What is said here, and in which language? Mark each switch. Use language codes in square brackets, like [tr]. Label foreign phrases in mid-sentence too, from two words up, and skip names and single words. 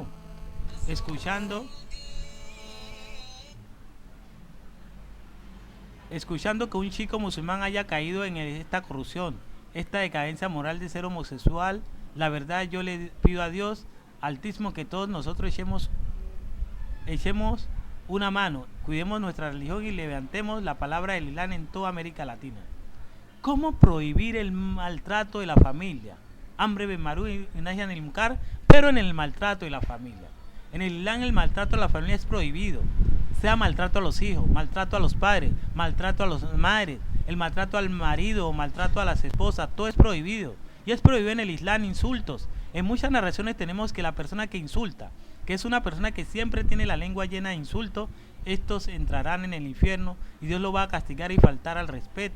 [es] Escuchando que un chico musulmán haya caído en esta corrupción, esta decadencia moral de ser homosexual, la verdad yo le pido a Dios Altísimo que todos nosotros echemos una mano, cuidemos nuestra religión y levantemos la palabra del Islam en toda América Latina. ¿Cómo prohibir el maltrato de la familia? [ar] أمر بالمعروف y نهي عن المنكر, [es] pero en el maltrato de la familia. En el Islam el maltrato a la familia es prohibido. Sea maltrato a los hijos, maltrato a los padres, maltrato a las madres, el maltrato al marido o maltrato a las esposas, todo es prohibido. Y es prohibido en el Islam insultos. En muchas narraciones tenemos que la persona que insulta, que es una persona que siempre tiene la lengua llena de insultos, estos entrarán en el infierno y Dios lo va a castigar y faltar al respeto.